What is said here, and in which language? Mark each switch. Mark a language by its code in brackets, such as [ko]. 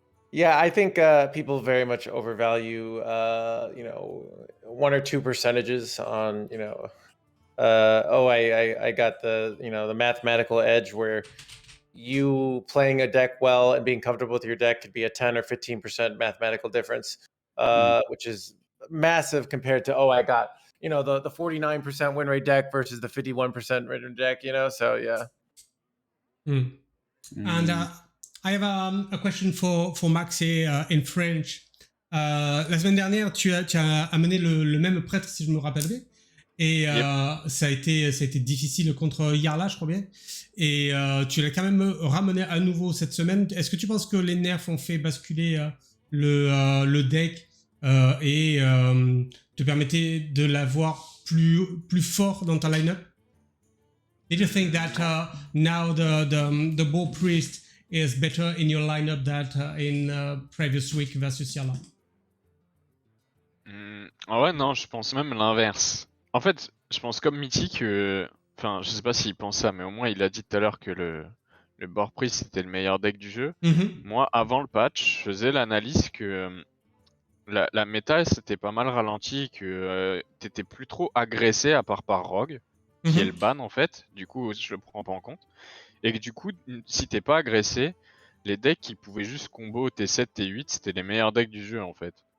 [en] Yeah, I think people very much overvalue, 1 or 2 percentages on, I got the mathematical edge where you playing a deck well and being comfortable with your deck could be a 10 or 15% mathematical difference, which is massive compared to, I got, the 49% win rate deck versus the 51% win rate deck, so yeah. And I have a question for Maxxe in French. [fr] La semaine dernière, tu as amené le même prêtre, si je me rappelle bien. Et ça a été difficile contre Yarla, je crois bien. Et tu l'as quand même ramené à nouveau cette semaine. Est-ce que tu penses que les nerfs ont fait basculer le deck et te permettait de l'avoir plus fort dans ta line-up? [en] Did you think that now the Bow Priest is better in your lineup than in previous week versus Yarla? [fr] Ouais, non, je pense même l'inverse. En fait, je pense comme Meati que... Enfin, je sais pas s'il pense ça, mais au moins il a dit tout à l'heure que le Board Priest c'était le meilleur deck du jeu. Moi, avant le patch, je faisais l'analyse que la méta s'était pas mal ralentie, que t'étais plus trop agressé à part par Rogue, qui est le ban en fait, du coup je le prends pas en compte, et que du coup, si t'es pas agressé, les decks qui pouvaient juste combo T7, T8, c'était les meilleurs decks du jeu en fait.